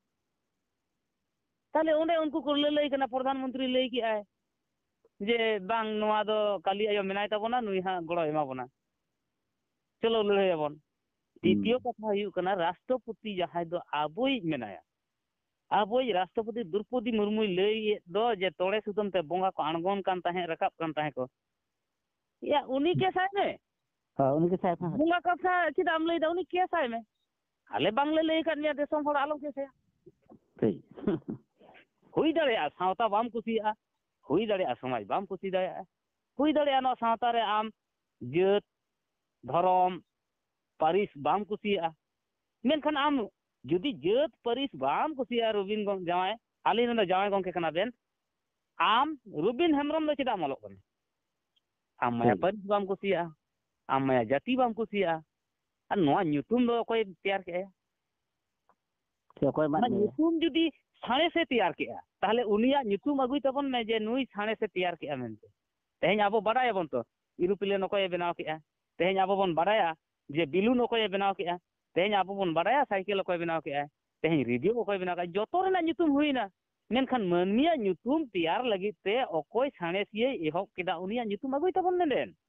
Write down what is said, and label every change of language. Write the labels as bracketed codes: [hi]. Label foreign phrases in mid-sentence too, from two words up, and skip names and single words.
[sat] ᱛᱟᱦᱞᱮ ᱚᱸᱰᱮ ᱩᱱᱠᱩ ko ᱞᱟᱹᱞᱟᱹᱭ ᱠᱟᱱᱟ [hi] प्रधान मंत्री [sat] ᱞᱟᱹᱭ ᱠᱮᱜᱼᱟᱭ ᱡᱮ ᱵᱟᱝ ᱱᱚᱣᱟ ᱫᱚ ᱠᱟᱹᱞᱤ ᱟᱭᱳ ᱢᱮᱱᱟᱭ ᱛᱟᱵᱚᱱᱟ ᱱᱩᱭ ᱦᱟᱸᱜ ᱜᱚᱲᱚ ᱮᱢᱟ ᱵᱚᱱᱟ ᱪᱚᱞᱚ ᱞᱟᱹᱲᱦᱟᱹᱭᱟᱵᱚᱱ দ্বিতীয় ᱠᱟᱛᱷᱟ ᱦᱩᱭᱩᱜ ᱠᱟᱱᱟ ᱨᱟᱥᱴᱨᱚᱯᱚতি ᱡᱟᱦᱟᱸᱭ ᱫᱚ ᱟᱵᱚᱭᱤᱡ ᱢᱮᱱᱟᱭᱟ ᱟᱵᱚᱭᱤᱡ ᱨᱟᱥᱴᱨᱚᱯᱚতি ᱫᱨᱚᱯᱚᱫᱤ ᱢᱩᱨᱢᱩᱭ ᱞᱟᱹᱭᱮᱫ ᱫᱚ ᱡᱮ ᱛᱚᱲᱮ ᱥᱩᱛᱟᱹᱢ ᱛᱮ ᱵᱚᱸᱜᱟ ᱠᱚ ᱟᱬᱜᱚᱱ ᱠᱟᱱ ᱛᱟᱦᱮᱸᱫ ᱨᱟᱠᱟᱵ ᱠᱟᱱ ᱛᱟᱦᱮᱸ ᱠᱚ ᱭᱟ ᱩᱱᱤ ᱠᱮᱥᱟᱭ ᱢᱮ [hi] उनके साथ [sat] ᱵᱚᱸᱜᱟ ᱠᱟᱛᱷᱟ ᱪᱮᱫᱟᱜ ᱮᱢ ᱞᱟᱹᱭᱫᱟ ᱩᱱᱤ ᱠᱮᱥᱟᱭ ᱢᱮ ᱟᱞᱮ ᱵᱟᱝᱞᱮ ᱞᱟᱹᱭ ᱟᱠᱟᱫ ᱢᱮᱭᱟ ᱫᱤᱥᱚᱢ ᱦᱚᱲ ᱟᱞᱚᱢ ᱠᱮᱥᱟᱭᱟ ठीक ᱦᱩᱭ ᱫᱟᱲᱮᱭᱟᱜᱼᱟ ᱥᱟᱶᱛᱟ ᱵᱟᱢ ᱠᱩᱥᱤᱭᱟᱜᱼᱟ ᱦᱩᱭ ᱫᱟᱲᱮᱭᱟᱜᱼᱟ ᱥᱚᱢᱟᱡᱽ ᱵᱟᱢ ᱠᱩᱥᱤ ᱫᱟᱲᱮᱭᱟᱜᱼᱟ ᱦᱩᱭ ᱫᱟᱲᱮᱭᱟᱜᱼᱟ ᱱᱚᱣᱟ ᱥᱟᱶᱛᱟ ᱨᱮ ᱟᱢ ᱡᱟᱹᱛ ᱫᱷᱚᱨᱚᱢ ᱯᱟᱹᱨᱤᱥ ᱵᱟᱢ ᱠᱩᱥᱤᱭᱟᱜᱼᱟ ᱢᱮᱱᱠᱷᱟन ᱟᱢ ᱡᱩᱫᱤ ᱡᱟᱹᱛ ᱯᱟᱹᱨᱤᱥ ᱵᱟᱢ ᱠᱩᱥᱤᱭᱟᱜᱼᱟ ᱨᱚᱵᱤᱱ ᱡᱟᱶᱟᱭ ᱟᱹᱞᱤᱧ ᱨᱮᱱ ᱫᱚ ᱡᱟᱶᱟᱭ ᱜᱚᱝᱠᱮ ᱠᱟᱱᱟ ᱵᱮᱱ ᱟᱢ ᱨᱚᱵᱤᱱ ᱦᱮᱢᱵᱨᱚᱢ ᱫᱚ ᱪᱮᱫᱟᱜ ᱮᱢ ᱚᱞᱚᱜ ᱠᱟᱱᱟ ᱟᱢ ᱢᱟᱭᱟ ᱯᱟᱹᱨᱤᱥ ᱵᱟᱢ ᱠᱩᱥᱤᱭᱟᱜᱼᱟ ᱟᱢ ᱢᱟᱭᱟ ᱡᱟᱹᱛᱤ ᱵᱟᱢ ᱠᱩᱥᱤᱭᱟᱜᱼᱟ ᱟᱨ ᱱᱚᱣᱟ ᱧᱩᱛᱩᱢ ᱫᱚ ᱚᱠᱚᱭ ᱛᱮᱭᱟᱨ ᱠᱮᱜᱼᱟ [hi] कोई बात [sat] ᱚᱱᱟ नहीं ᱧᱩᱛᱩᱢ ᱡᱩᱫᱤ ᱥᱟᱬᱮᱥᱮ ᱛᱮᱭᱟᱨ ᱠᱮᱜᱼᱟ ᱛᱟᱦᱞᱮ ᱩᱱᱤᱭᱟᱜ ᱧᱩᱛᱩᱢ ᱟᱹᱜᱩᱭ ᱛᱟᱵᱚᱱ ᱢᱮ ᱡᱮ ᱱᱩᱭ ᱥᱟᱬᱮᱥᱮ ᱛᱮᱭᱟर ᱠᱮᱜᱼᱟ ᱢᱮᱱᱛᱮ ᱛᱮᱦᱮᱧ ᱟᱵᱚ ᱵᱟᱰᱟᱭᱟᱵᱚᱱ ᱛᱚ ᱤᱨᱩᱯᱞᱮᱱ ᱚᱠᱚᱭᱮ ᱵᱮᱱᱟᱣ ᱠᱮᱜᱼᱟ ᱛᱮᱦᱮᱧ ᱟᱵᱚ ᱵᱚᱱ ᱵᱟᱰᱟᱭᱟ ᱡᱮ ᱵᱤᱞᱩᱱ ᱚᱠᱚᱭᱮ ᱵᱮᱱᱟᱣ ᱠᱮᱜᱼᱟ ᱛᱮᱦᱮᱧ ᱟᱵᱚ ᱵᱚᱱ ᱵᱟᱰᱟᱭᱟ ᱥᱟᱭᱠᱮᱞ ᱚᱠᱚᱭ ᱵᱮᱱᱟᱣ ᱠᱮᱜᱼᱟ ᱛᱮᱦᱮᱧ ᱨᱮᱰᱤᱭᱳ ᱚᱠᱚᱭ ᱵᱮᱱᱟᱣ ᱠᱮᱜᱼᱟ ᱡᱚᱛᱚ ᱨᱮᱱᱟᱜ ᱧᱩᱛᱩम ᱦᱩᱭᱱᱟ ᱢᱮᱱᱠᱷᱟन ᱢᱟᱹᱱᱢᱤᱭᱟᱜ ᱧᱩᱛᱩᱢ ᱛᱮᱭᱟᱨ ᱞᱟᱹᱜᱤᱫ ᱛᱮ ᱚᱠᱚᱭ ᱥᱟᱬᱮᱥᱤᱭᱟᱹᱭ ᱮᱦᱚᱵ ᱠᱮᱫᱟ ᱩᱱᱤᱭᱟᱜ ᱧᱩᱛᱩम ᱟᱹᱜᱩᱭ ᱛᱟᱵᱚᱱ ᱢᱮᱱᱫᱮᱱ